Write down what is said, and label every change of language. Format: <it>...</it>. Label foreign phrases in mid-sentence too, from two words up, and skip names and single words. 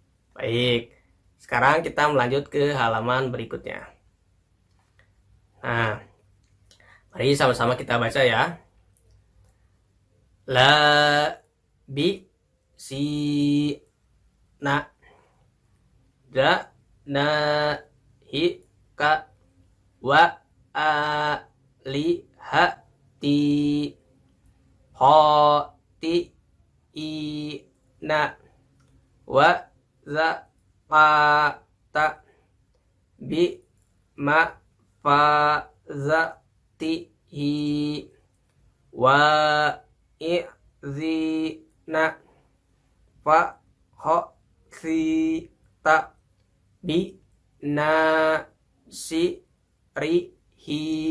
<id>Baik, sekarang kita melanjut ke halaman berikutnya. Nah, mari sama-sama kita baca ya. La bi si na da na hi ka wa a li ha ti ho ti i na wa za pa ta bi ma fa za ti hi wa i zi na fa ho si ta bi na si ri hi</id>